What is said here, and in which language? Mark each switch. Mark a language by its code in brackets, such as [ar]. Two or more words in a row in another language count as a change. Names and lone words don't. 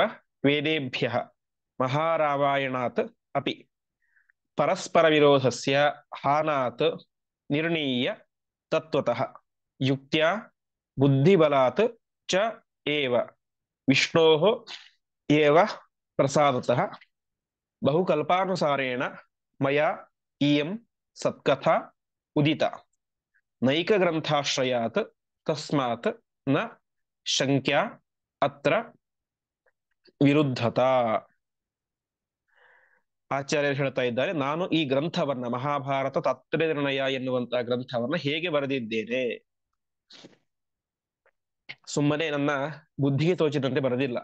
[sa] ವೇದೇಭ್ಯಃ ಮಹಾರಾಮಾಯಣಾತ್ ಅಪಿ ಪರಸ್ಪರ ವಿರೋಧಸ್ಯ ಹಾನಾತ್ ನಿರ್ಣೀಯ ತತ್ವತಃ ಯುಕ್ತ್ಯಾ ಬುದ್ಧಿಬಲಾತ್ ಚ ಏವ ವಿಷ್ಣೋಃ ಏವ ಪ್ರಸಾದತಃ ಬಹುಕಲ್ಪಾನುಸಾರೇಣ ಮಯಾ ಇಯಂ ಸತ್ಕಥಾ ಉದಿತ ನೈಕ ಗ್ರಂಥಾಶ್ರಯಾತ್ ತಸ್ಮಾತ್ ನ ಶಂಕ್ಯಾ ಅತ್ರ ವಿರುದ್ಧತ. [kn] ಆಚಾರ್ಯರು ಹೇಳ್ತಾ ಇದ್ದಾರೆ, ನಾನು ಈ ಗ್ರಂಥವನ್ನ, [sa] ಮಹಾಭಾರತ ತಾತ್ಪರ್ಯ ನಿರ್ಣಯ [kn] ಎನ್ನುವಂತಹ ಗ್ರಂಥವನ್ನ ಹೇಗೆ ಬರೆದಿದ್ದೇನೆ, ಸುಮ್ಮನೆ ನನ್ನ ಬುದ್ಧಿಗೆ ತೋಚಿದಂತೆ ಬರೆದಿಲ್ಲ.